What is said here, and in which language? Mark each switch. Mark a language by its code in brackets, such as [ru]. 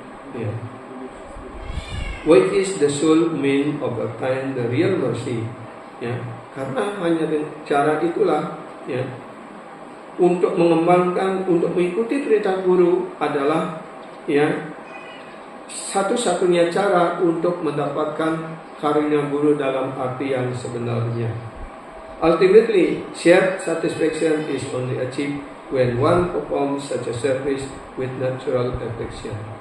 [en] Yeah. What is the sole mean of obtain the real mercy? [id] Ya, karena hanya dengan cara itulah, ya, untuk mengembangkan, untuk mengikuti perintah guru adalah, ya, satu-satunya cara untuk mendapatkan karunia guru dalam arti yang sebenarnya. [en] Ultimately, shared satisfaction is only achieved when one performs such a service with natural affection.